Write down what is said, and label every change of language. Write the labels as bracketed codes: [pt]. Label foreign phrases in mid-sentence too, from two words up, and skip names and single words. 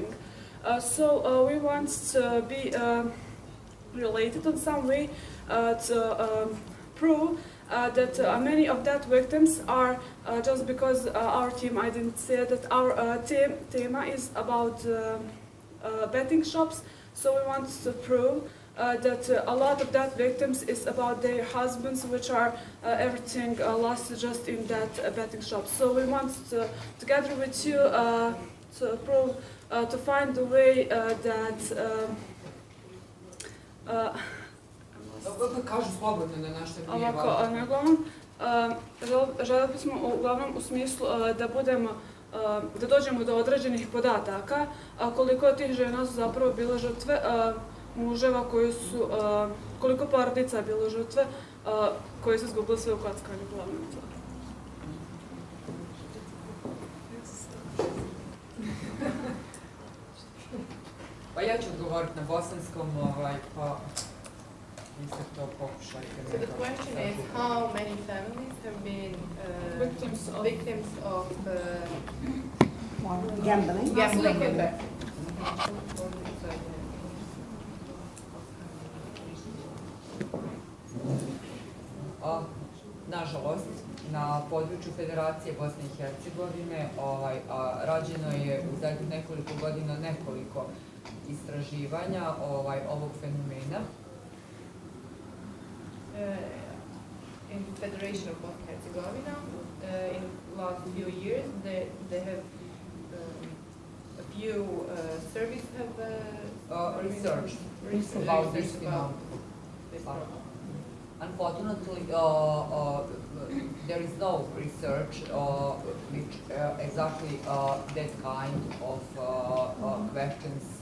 [en] So we want to be related in some way to prove that many of that victims are just because our team, I didn't say that our tema is about betting shops, so we want to prove that a lot of that victims is about their husbands, which are everything lost just in that betting shop. So we want to, together with you, to prove, to find a way that [bs] Kažu slobodno na našem nije ovako, važno. uglavnom, željeli bismo uglavnom u smislu da dođemo do određenih podataka, koliko od tih žena su zapravo bile žrtve muževa koji su, koliko porodica je bilo žrtve koji su izgubili sve u kockanju uglavnom. Pa ja ću odgovoriti na bosanskom, pa vi se to pokušajte. [en] So the question is, how many families have been victims of Gambling. gambling? [bs] Nažalost, na području Federacije Bosne i Hercegovine rađeno je u zadnjih nekoliko godina nekoliko istraživanja ovog fenomena. [en] In Federation of Bosnia and Herzegovina, in last few years, they have a few surveys have Research about this phenomenon. Unfortunately, there is no research which exactly that kind of questions.